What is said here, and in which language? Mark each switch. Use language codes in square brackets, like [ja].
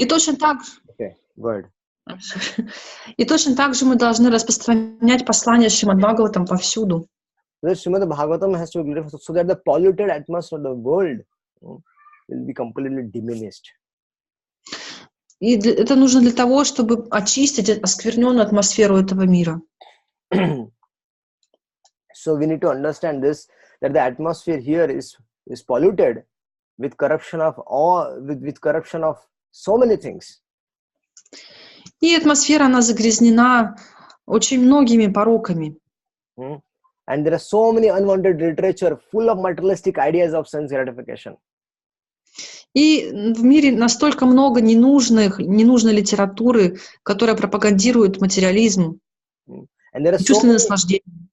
[ru] И точно так. [en] Okay, go ahead. [ru] И точно так же мы должны распространять послание Шримад Бхагаватам повсюду. [en] The Srimad Bhagavatam has to be glorified so that the polluted atmosphere of the world will be completely diminished. [ru] И это нужно для того, чтобы очистить оскверненную атмосферу этого мира. [en] So we need to understand this, that the atmosphere here is polluted with corruption of with corruption of so many things. [ru] И атмосфера, она загрязнена очень многими пороками. [en] And there are so many unwanted literature full of materialistic ideas of sense gratification. [ru] И в мире настолько много ненужной литературы, которая пропагандирует материализм, чувственное наслаждение.